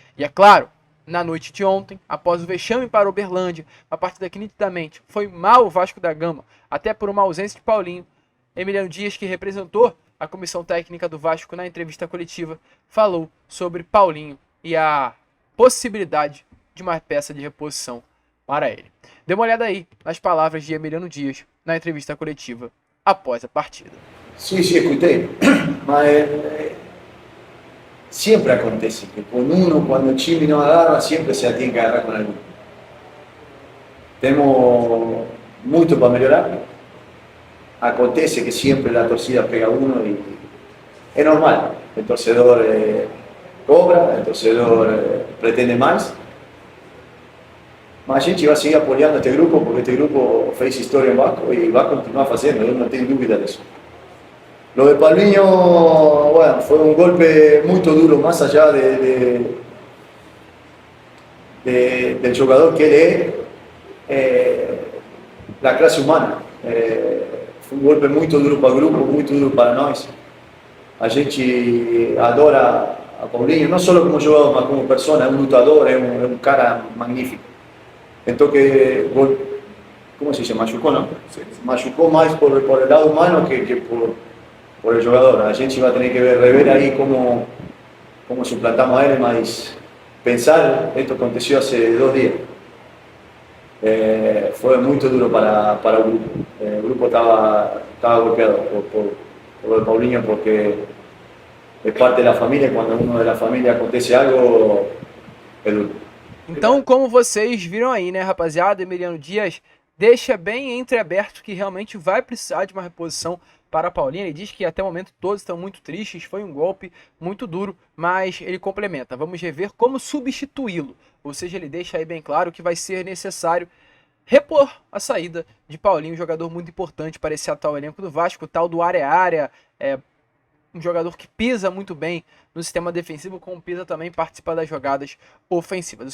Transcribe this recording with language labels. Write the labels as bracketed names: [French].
[Portuguese] E é claro, na noite de ontem, após o vexame para o Uberlândia, a partida que nitidamente foi mal o Vasco da Gama, até por uma ausência de Paulinho, Emiliano Dias, que representou a comissão técnica do Vasco na entrevista coletiva, falou sobre Paulinho e a possibilidade de uma peça de reposição para ele. Dê uma olhada aí nas palavras de Emiliano Dias na entrevista coletiva após a partida. [Spanish] Sí, sí, escuché. Mas siempre acontece que con uno, cuando el Chimi no agarra, siempre se la tiene que agarrar con alguno. Tenemos mucho para mejorar. [Portuguese] Acontece que [Spanish] siempre la torcida pega a uno y es normal. El torcedor cobra, el torcedor pretende más. [Portuguese] Mas a gente vai seguir apoiando este grupo porque este grupo fez história em Vasco e vai continuar fazendo, eu não tenho dúvida disso. [Spanish] Lo de Paulinho, bueno, fue un golpe muy duro, más allá del jugador que él es, la clase humana. Fue un golpe muy duro para el grupo, muy duro para [Portuguese] nós. A gente adora a Paulinho, [Spanish] no solo como jugador, [Portuguese] mas [Spanish] como persona, es un [Portuguese] lutador, [Spanish] es un cara magnífico. Entonces, ¿cómo se dice? Machucó, ¿no? Machucó más por el lado humano que por el jugador. [Portuguese] A gente [Spanish] va a tener que rever ahí cómo suplantamos a él, [Portuguese] mas pensar, [Spanish] esto aconteció hace 2 días. Fue muy duro para el grupo. El grupo estaba golpeado por el Paulinho porque es parte de la familia y cuando uno de la familia acontece algo, es duro. [Portuguese] Então, como vocês viram aí, né, rapaziada, Emiliano Dias deixa bem entreaberto que realmente vai precisar de uma reposição para a Paulinho. Ele diz que até o momento todos estão muito tristes, foi um golpe muito duro, mas ele complementa: vamos rever como substituí-lo. Ou seja, ele deixa aí bem claro que vai ser necessário repor a saída de Paulinho, um jogador muito importante para esse atual elenco do Vasco, o tal do área-área, um jogador que pisa muito bem no sistema defensivo, como pisa também participa das jogadas ofensivas.